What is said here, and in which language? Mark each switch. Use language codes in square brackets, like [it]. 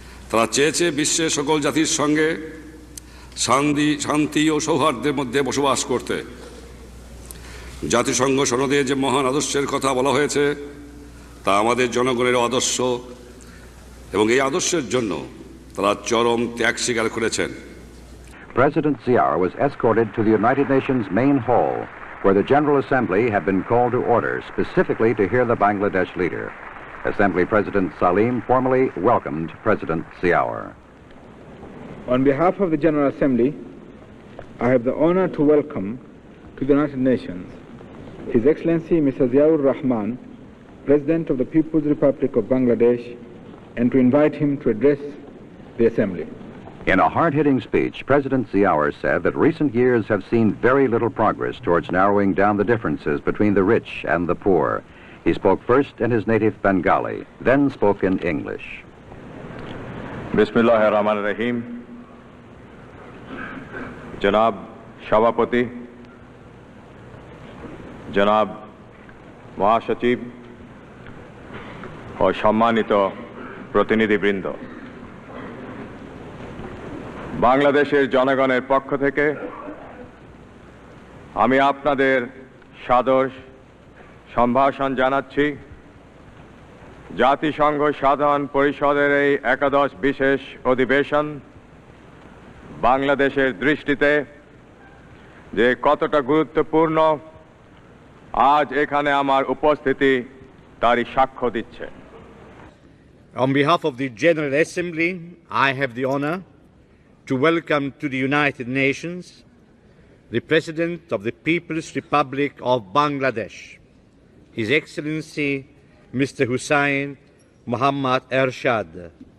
[bn] তারা চেয়েছে বিশ্বের সকল জাতির সঙ্গে শান্তি ও সৌহার্দ্যের মধ্যে বসবাস করতে। জাতিসংঘ সনদে যে মহান আদর্শের কথা বলা হয়েছে, তা আমাদের জনগণের আদর্শ, এবং এই আদর্শের জন্য তারা চরম ত্যাগ স্বীকার করেছেন। [en] President Ziaur was escorted to the United Nations main hall, where the General Assembly had been called to order specifically to hear the Bangladesh leader. Assembly President Salim formally welcomed President Ziaur. On behalf of the General Assembly, I have the honor to welcome to the United Nations His Excellency Mr. Ziaur Rahman, President of the People's Republic of Bangladesh, and to invite him to address the Assembly. In a hard-hitting speech, President Ziaur said that recent years have seen very little progress towards narrowing down the differences between the rich and the poor. He spoke first in his native Bengali, then spoke in English. [ar] Bismillahirrahmanirrahim. [bn] জনাব সভাপতি, জনাব মহাসচিব ও সম্মানিত প্রতিনিধিবৃন্দ, বাংলাদেশের জনগণের পক্ষ থেকে আমি আপনাদের সাদর সম্ভাষণ জানাচ্ছি। জাতিসংঘ সাধারণ পরিষদের এই একাদশ বিশেষ অধিবেশন বাংলাদেশের দৃষ্টিতে যে কতটা গুরুত্বপূর্ণ, আজ এখানে আমার উপস্থিতি তারই সাক্ষ্য দিচ্ছে। [en] On behalf of the General Assembly, I have the honor to welcome to the United Nations the President of the People's Republic of Bangladesh, His Excellency Mr. Hussein Mohammad Ershad,